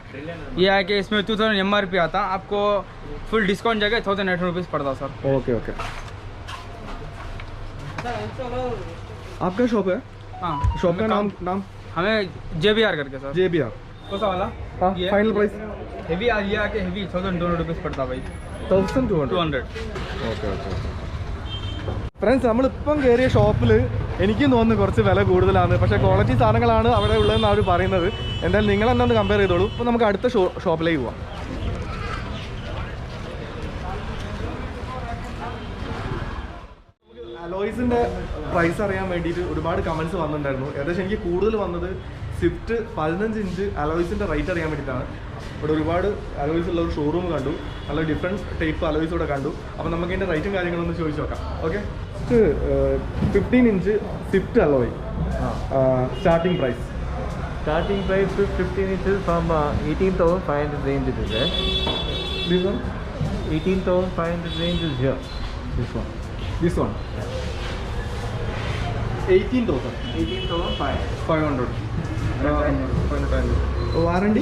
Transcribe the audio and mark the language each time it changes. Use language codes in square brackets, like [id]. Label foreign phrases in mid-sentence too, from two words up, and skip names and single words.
[hi] ये है कि इसमें 2000 MRP आता, आपको [en] full discount [hi] जगह 1800 रुपीज़ पड़ता सर। [en] okay okay [hi] आपका शॉप है हाँ, शॉप का नाम हमें JBR करके सर। JBR कौन सा वाला? हाँ ये [en] final price [hi] हेवी ये आके हेवी 1200 रुपीज़ पड़ता भाई, 1200 200। [en] okay okay friends [ml] നമ്മളിപ്പം കയറിയ ഷോപ്പിൽ എനിക്കും തോന്നുന്നു കുറച്ച് വില കൂടുതലാണ്, പക്ഷേ ക്വാളിറ്റി സാധനങ്ങളാണ് അവിടെ ഉള്ളതെന്ന് അവർ പറയുന്നത്. എന്തായാലും നിങ്ങൾ തന്നെ ഒന്ന് കമ്പയർ ചെയ്തോളൂ. ഇപ്പോൾ നമുക്ക് അടുത്ത ഷോപ്പിലേക്ക് പോവാം. [en] alloys price [ml] അറിയാൻ വേണ്ടിയിട്ട് ഒരുപാട് കമൻസ് വന്നിട്ടുണ്ടായിരുന്നു. ഏകദേശം എനിക്ക് കൂടുതൽ വന്നത് സ്വിഫ്റ്റ് 15 ഇഞ്ച് [en] alloys rate [ml] അറിയാൻ വേണ്ടിയിട്ടാണ്. ഇവിടെ ഒരുപാട് അലോയ്സ് ഉള്ള ഒരു ഷോറൂം കണ്ടു, നല്ല [en] different type alloys [ml] ഇവിടെ കണ്ടു. അപ്പോൾ നമുക്ക് അതിൻ്റെ റേറ്റും കാര്യങ്ങളൊന്ന് ചോദിച്ചു നോക്കാം. [en] okay 15 inch Swift alloy starting price. Starting price with 15 inches from 18,500 range it is there. This one? 18,500 range is here. This one. This one? 18,000. 18,500. 500. Warranty?